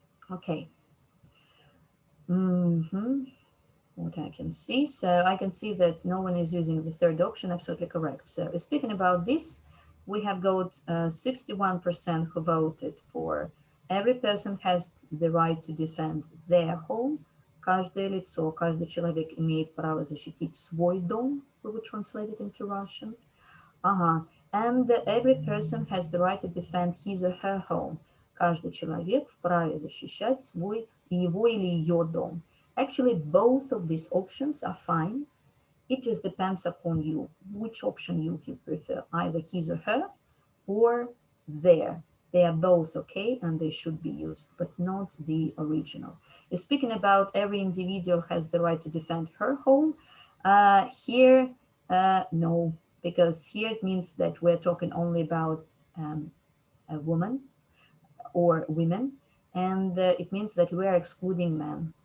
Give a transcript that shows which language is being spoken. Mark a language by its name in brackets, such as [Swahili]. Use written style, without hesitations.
[English] Okay. What I can see. So I can see that no one is using the third option. Absolutely correct. So speaking about this, we have got 61% who voted for every person has the right to defend their home. [Russian] Каждое лицо, каждый человек имеет право защитить свой дом. [English] We would translate it into Russian. And every person has the right to defend his or her home. [Russian] Каждый человек вправе защищать свой, его или ее дом. [English] Actually, both of these options are fine. It just depends upon you, which option you prefer, either his or her or their. They are both okay and they should be used, but not the original. Speaking about every individual has the right to defend her home, here, no, because here it means that we're talking only about a woman or women, and it means that we are excluding men.